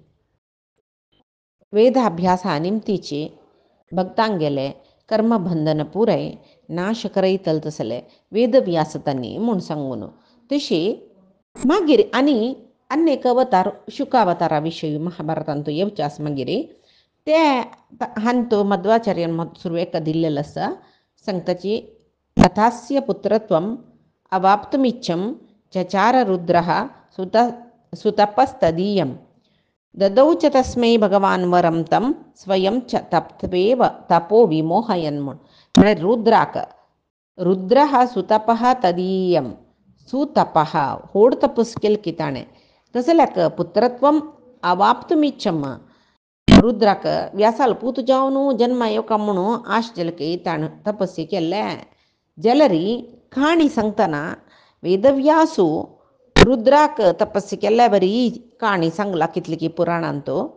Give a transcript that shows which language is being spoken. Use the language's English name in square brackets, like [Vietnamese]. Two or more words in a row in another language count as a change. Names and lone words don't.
[Konkani] वेदाभ्यासा निमतीची भक्तांगेले कर्मबंधन पुरय नाश करयतल तसले वेदव्यास तन्नी म्हूण सांगून तशी मागीर आनी अनेक अवतार शुकावतारा विशयी महाभारतांत येवचास मागीर ते हांतो मध्वाचार्यान सुरवेक दिल्लेलो आसा. [Sanskrit] सांगताची तथास्य पुत्रत्वम अवाप्तुमिच्छं चचार रुद्रः सुतपस्तदीयं ददौ च तस्मै भगवान वरं तं स्वयं च तप्त्वेव तपो विमोहयन् म्हण रुद्रः सुतपः तदीयं सुतपः [Konkani] होड तपस केल की ताणें तसल्याक [Sanskrit] पुत्रत्वम अवाप्तुमिच्छम [Konkani] रुद्राक व्यासाल पूत जावन जन्म येवका म्हणून आश जलके ताण तपस्से केल्ले जलरी काणी सांगतना वेदव्यासू रुद्राक तपस्से केल्ल्या बरी काणी सांगला कितली की पुराणांतो